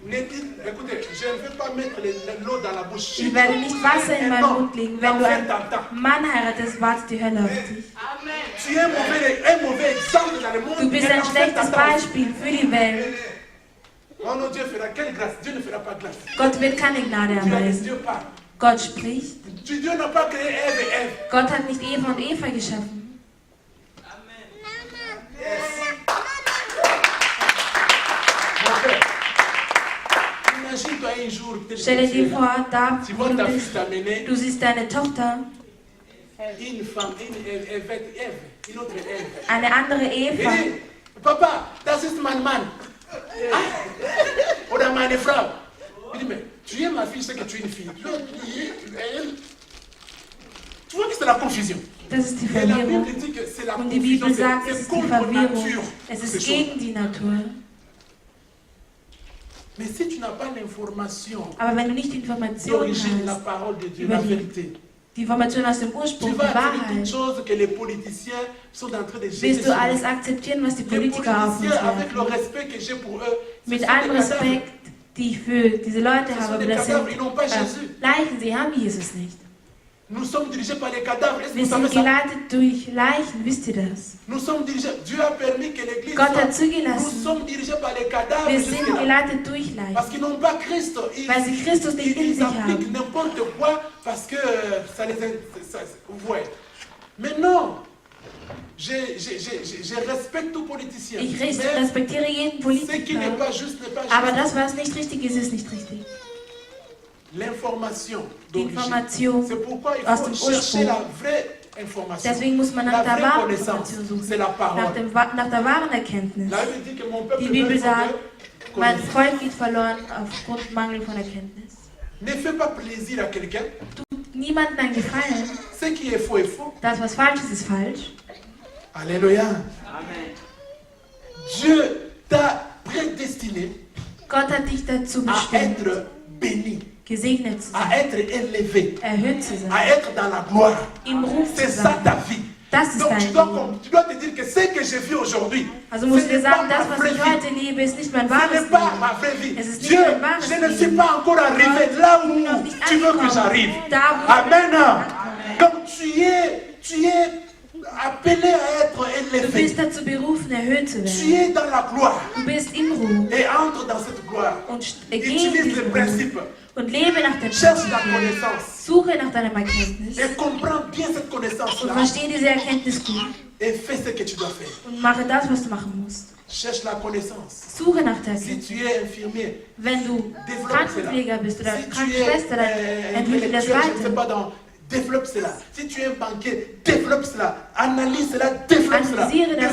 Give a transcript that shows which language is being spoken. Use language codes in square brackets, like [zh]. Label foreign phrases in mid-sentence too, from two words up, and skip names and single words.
[fr] Écoutez, je ne vais pas mettre l'eau dans la bouche. [de] Ich werde nicht Wasser in meinen Mund legen. Wenn du einen Mann heiratest, wartet die Hölle auf dich. [fr] Tu es un mauvais exemple dans le monde. [de] Du bist ein schlechtes Beispiel für die Welt. [fr] Oh non, Dieu fera quelle grâce? Dieu ne fera pas grâce. [de] Gott wird keine Gnade erweisen. [fr] Dieu parle. [de] Gott spricht. [fr] Dieu n'a pas créé Ève et Ève. [de] Gott hat nicht Eva und Eva geschaffen. [fr] Imagine-toi un jour, [de] Stelle dir vor, da [fr] tu [de] wo [fr] vois [de] du [fr] ta [de] bist, [fr] fille t'amener [de] du siehst deine Tochter, [fr] une femme, Ève, une autre Ève. [de] eine andere [fr] Il [de] Eva. [fr] dit, Papa, [de] das ist mein Mann. Ah. Oder meine Frau. [fr] Il dit, mais tu es ma fille, c'est que tu es une fille. Tu vois que c'est la confusion. [de] Das ist die [fr] Et la [de] Verwirrung. [fr] Bible dit que c'est la [de] Und die [fr] confusion, [de] Bibel sagt, es [fr] c'est ist die contre [de] Verwirrung. [fr] nature. [de] Es [fr] ces [de] ist [fr] choses. [de] gegen die Natur. [fr] Mais si tu n'as pas l'information [de] Aber wenn du nicht die Information [fr] d'origine, la [de] hast, [fr] parole de Dieu, [de] über [fr] la [de] die [fr] vérité, [de] die Information aus dem [fr] tu [de] Ursprung, die [fr] vas accepter toutes [de] Wahrheit, [fr] choses que les politiciens sont en train de jeter [de] wirst [fr] sur [de] du [fr] nous. [de] alles akzeptieren, was die [fr] Les [de] Politiker auf uns [fr] politiciens, avec le [de] werfen. [fr] respect que j'ai pour eux, ce [de] Mit [fr] sont [de] allem [fr] des cadavres. [de] Respekt, die ich für diese Leute [fr] Ce sont [de] habe, [fr] des [de] das [fr] cadavres, [de] sind [fr] ils n'ont pas Jésus. [de] Leichen, sie haben Jesus nicht. [fr] Nous sommes dirigés par les cadavres. Est-ce que [de] Wir [fr] vous savez [de] sind [fr] ça? [de] geleitet durch Leichen, wisst ihr das? [fr] Nous sommes dirigés. Dieu a permis que l'Église [de] Gott hat [fr] soit. Nous [de] zugelassen. [fr] sommes dirigés par les cadavres. [de] Wir [fr] jusque [de] sind [fr] là. [de] geleitet durch Leichen, [fr] Parce qu'ils n'ont pas Christ. [de] weil sie Christus nicht in [fr] Ils [de] sich [fr] appliquent [de] haben. [fr] n'importe quoi parce que ça les. Vous voyez. Mais non. Je respecte tout politicien. [de] Ich [fr] Mais [de] respektiere jeden [fr] ce qui n'est [de] Politiker, [fr] pas juste n'est pas juste. [de] aber das, was nicht richtig ist, ist nicht richtig. [fr] L'information [de] Die [fr] d'origine. [de] Information [fr] C'est pourquoi il [de] aus [fr] faut [de] dem [fr] chercher [de] Ursprung. [fr] la vraie information. [de] Deswegen muss man [fr] La [de] nach der [fr] vraie [de] wahren [fr] connaissance, [de] Information suchen, [fr] c'est la parole. [de] nach der wahren Erkenntnis. [fr] La Bible dit que mon peuple [de] Die Bibel [fr] meurt sans [de] sagt, [fr] de [de] mein [fr] connaissance. [de] Volk geht verloren aufgrund Mangel von Erkenntnis. [fr] Ne fais pas plaisir à quelqu'un. [de] Tut niemandem einen Gefallen. [fr] Ce qui est faux est faux. [de] Das, was falsch ist, ist falsch. [fr] Alléluia. Dieu t'a prédestiné [de] Gott hat dich dazu [fr] à [de] bestimmt, [fr] être béni, [de] gesegnet zu sein, [fr] à être élevé, [de] erhöht zu sein, [fr] à être dans la gloire. [de] im Ruf [fr] C'est [de] zu [fr] ça ta sein. vie. [de] Das ist [fr] Donc [de] dein [fr] tu dois [de] Leben. [fr] te dire que ce que je vis aujourd'hui, [de] Also musst [fr] ce [de] du dir [fr] n'est pas [de] sagen, [fr] ma [de] das, was [fr] vraie [de] ich [fr] vie. [de] heute lebe, ist nicht mein [fr] Ce [de] wahres [fr] n'est pas [de] Leben. [fr] ma vraie vie. [de] Es ist nicht [fr] Dieu, [de] mein wahres [fr] je ne [de] Leben. [fr] suis pas encore arrivé [de] Gott, [fr] là [de] ich [fr] où [de] bin noch nicht [fr] tu veux que [de] angekommen. [fr] j'arrive. [de] Da, wo [fr] Amen. Donc tu es appelé à être [de] du [fr] élevé. [de] bist dazu berufen, erhöht zu [fr] Tu [de] werden. [fr] es dans la gloire [de] Du bist im Ruf [fr] et entre dans cette gloire. [de] und geh in [fr] Utilise les [de] diesen Ruf [fr] principes. [de] und lebe nach dem [fr] Cherche la [de] Prinzip. [fr] connaissance [de] Suche nach deinem Erkenntnis [fr] et comprends bien cette [de] und [fr] connaissance-là [de] verstehe diese Erkenntnis gut [fr] et fais ce que tu dois faire. [de] und mache das, was du machen musst. [fr] Cherche la connaissance. [de] Suche nach der [fr] Si [de] Erkenntnis. [fr] tu es infirmier, [de] Wenn du [fr] développe [de] Krankenpfleger bist oder [fr] si tu es [de] Krankenschwester, dann entwickle das [fr] intellectuel, je ne sais [de] weiter. [fr] pas, développe cela. Si tu es un banquier, développe cela. Analyse cela, développe cela. [de] Analysiere das,